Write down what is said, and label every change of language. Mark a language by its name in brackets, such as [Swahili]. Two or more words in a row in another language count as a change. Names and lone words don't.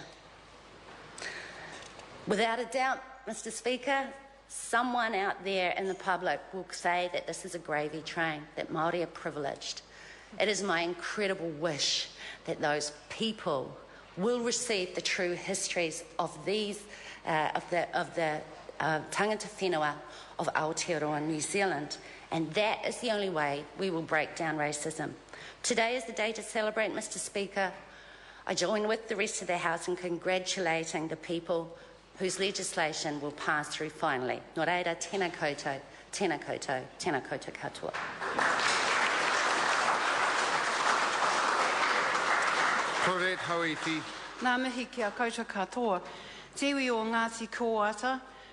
[English] Without a doubt, Mr. Speaker, someone out there in the public will say that this is a gravy train, that Māori are privileged. It is my incredible wish that those people will receive the true histories of these, of the tangata whenua of Aotearoa New Zealand, and that is the only way we will break down racism. Today is the day to celebrate, Mr. Speaker. I join with the rest of the House in congratulating the people whose legislation will pass through finally. [Māori] Nō reira, tēnā koutou, tēnā koutou, tēnā koutou katoa. Koret hauiti. Nā mihi ki a koutou katoa. Te iwi o Ngati Koata,